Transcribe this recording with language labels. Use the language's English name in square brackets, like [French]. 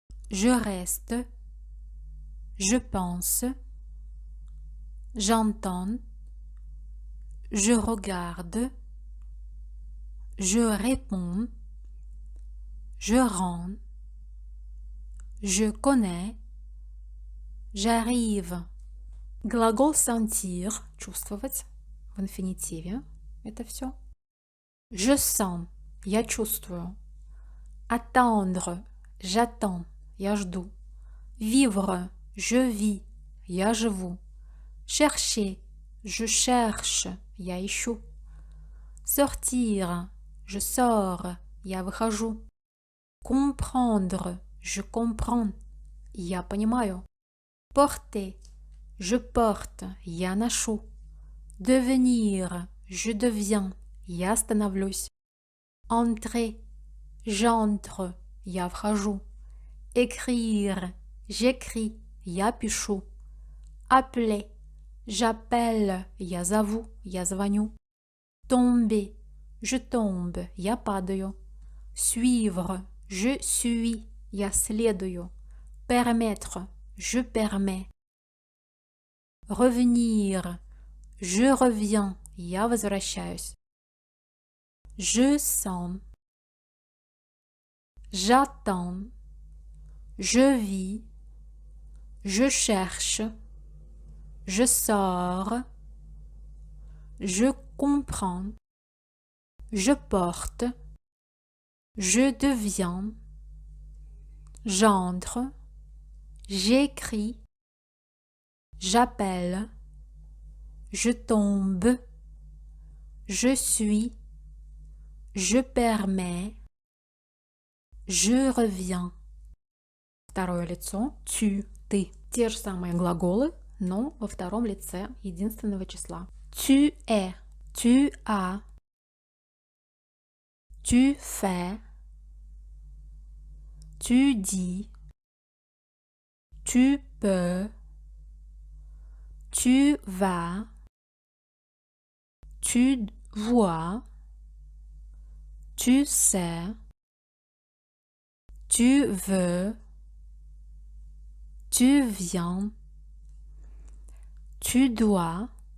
[French] je reste, je pense, j'entends, je regarde, je réponds, je rends, je connais, j'arrive. [Russian] Глагол sentir, чувствовать, в инфинитиве. Это все. [French] Je sens, [Russian] я чувствую. [French] Attendre, j'attends, [Russian] я жду. [French] Vivre, je vis, [Russian] я живу. [French] Chercher, je cherche, [Russian] я ищу. [French] Sortir, je sors, [Russian] я выхожу. [French] Comprendre, je comprends, [Russian] я понимаю. [French] Porter, je porte, [Russian] я ношу. [French] Devenir, je deviens, [Russian] я становлюсь. [French] Entrer, j'entre, [Russian] я вхожу. [French] Écrire, j'écris, [Russian] я пишу. [French] Appeler, j'appelle, [Russian] я зову, я звоню. [French] Tomber, je tombe, [Russian] я падаю. [French] Suivre, je suis, [Russian] я следую. [French] Permettre, je permets. Revenir, je reviens, [Russian] я возвращаюсь. [French] Je sens, j'attends, je vis, je cherche, je sors, je comprends, je porte, je deviens, j'entre, j'écris, j'appelle, je tombe, je suis, je permets, je reviens. [Russian] Второе лицо tu, ты. Те же самые глаголы, но во втором лице единственного числа. [French] Tu es, tu as, tu fais, tu dis, tu peux, tu vas, tu vois, tu sais, tu veux, tu viens, tu dois,